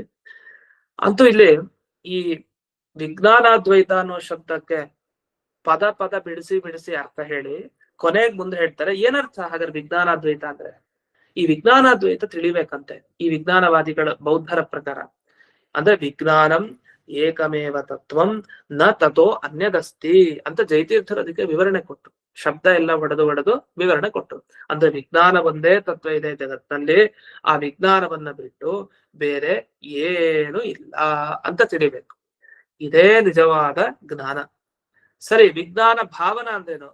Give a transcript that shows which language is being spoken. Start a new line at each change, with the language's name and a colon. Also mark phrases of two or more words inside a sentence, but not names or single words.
Kannada: ಅಂತೂ ಇಲ್ಲಿ ಈ ವಿಜ್ಞಾನಾದ್ವೈತ ಅನ್ನೋ ಶಬ್ದಕ್ಕೆ ಪದ ಬಿಡಿಸಿ ಅರ್ಥ ಹೇಳಿ ಕೊನೆಗೆ ಮುಂದೆ ಹೇಳ್ತಾರೆ ಏನರ್ಥ ಹಾಗಾದ್ರೆ ವಿಜ್ಞಾನಾದ್ವೈತ ಅಂದ್ರೆ. ಈ ವಿಜ್ಞಾನಾದ್ವೈತ ತಿಳಿಬೇಕಂತೆ ಈ ವಿಜ್ಞಾನವಾದಿಗಳ ಬೌದ್ಧರ ಪ್ರಕಾರ. ಅಂದ್ರೆ
Sanskrit: ವಿಜ್ಞಾನಂ ಏಕಮೇವ ತತ್ವಂ ನ ತಥೋ ಅನ್ಯದಸ್ತಿ
Kannada: ಅಂತ ಜಯತೀರ್ಥರು ಅದಕ್ಕೆ ವಿವರಣೆ ಕೊಟ್ಟು, ಶಬ್ದ ಎಲ್ಲ ಒಡೆದು ವಿವರಣೆ ಕೊಟ್ಟು. ಅಂದ್ರೆ ವಿಜ್ಞಾನ ಒಂದೇ ತತ್ವ ಇದೆ ಜಗತ್ತಿನಲ್ಲಿ, ಆ ವಿಜ್ಞಾನವನ್ನ ಬಿಟ್ಟು ಬೇರೆ ಏನು ಇಲ್ಲ ಅಂತ ತಿಳಿಬೇಕು. ಇದೇ ನಿಜವಾದ ಜ್ಞಾನ. ಸರಿ, ವಿಜ್ಞಾನ ಭಾವನ ಅಂದ್ರೇನು?